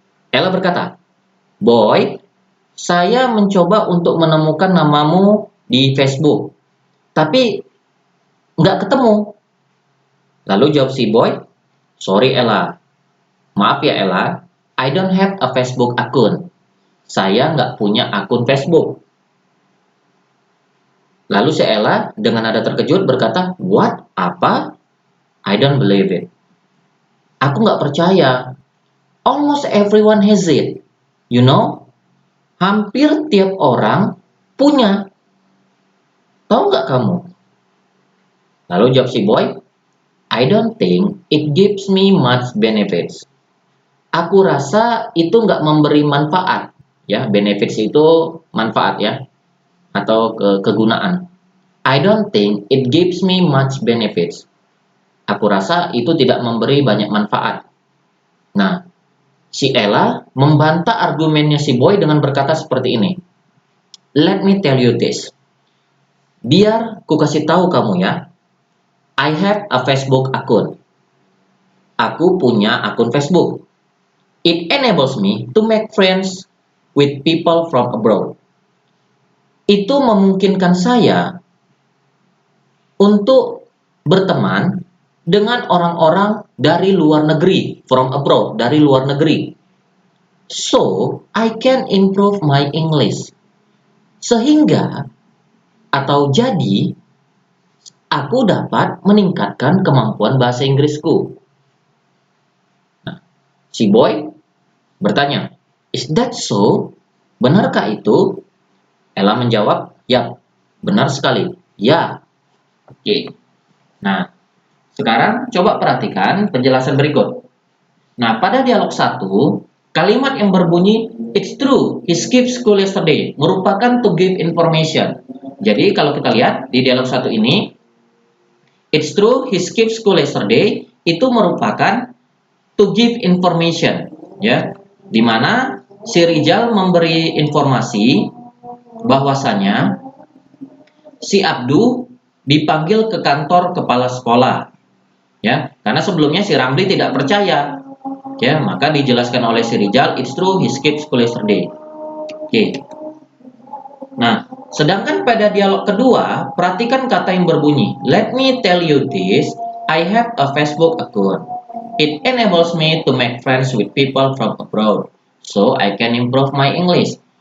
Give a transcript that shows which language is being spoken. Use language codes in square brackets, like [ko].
[id] Ella berkata, Boy, saya mencoba untuk menemukan namamu di Facebook, tapi nggak ketemu. Lalu jawab si Boy, [en] sorry Ella, [id] maaf ya Ella, [en] I don't have a Facebook account. [id] Saya nggak punya akun Facebook. Lalu si Ella dengan nada terkejut berkata, [en] what? [id] Apa? [en] I don't believe it. [id] Aku nggak percaya. [en] Almost everyone has it. You know? [id] Hampir tiap orang punya. Tahu nggak kamu? Lalu jawab si boy, [en] I don't think it gives me much benefits. [id] Aku rasa itu nggak memberi manfaat. Ya, benefits itu manfaat ya, atau kegunaan. [en] I don't think it gives me much benefits. [id] Aku rasa itu tidak memberi banyak manfaat. Nah, si Ella membantah argumennya si boy dengan berkata seperti ini. [en] Let me tell you this. [id] Biar ku kasih tahu kamu ya. [en] I have a Facebook account. [id] Aku punya akun Facebook. [en] It enables me to make friends with people from abroad. [id] Itu memungkinkan saya untuk berteman dengan orang-orang dari luar negeri, [en] from abroad, [id] dari luar negeri. [en] So, I can improve my English. [id] Sehingga, atau jadi, aku dapat meningkatkan kemampuan bahasa Inggrisku. Nah, si boy bertanya, [en] is that so? [id] Benarkah itu? Ella menjawab, ya, benar sekali. Ya. Oke. Nah, sekarang coba perhatikan penjelasan berikut. Nah, pada dialog 1, kalimat yang berbunyi, [en] it's true, he skipped school yesterday, [id] merupakan [en] to give information. [id] Jadi, kalau kita lihat di dialog 1 ini, [en] it's true, he skipped school yesterday, [id] itu merupakan [en] to give information. [id] Ya, di mana si Rijal memberi informasi bahwasanya si Abdu dipanggil ke kantor kepala sekolah. Ya, karena sebelumnya si Ramli tidak percaya. Ya, maka dijelaskan oleh si Rijal, [en] it's true he skipped school yesterday. [id] Oke. Nah, sedangkan pada dialog kedua, perhatikan kata yang berbunyi, [en] let me tell you this, I have a Facebook account. It enables me to make friends with people from abroad, so I can improve my English.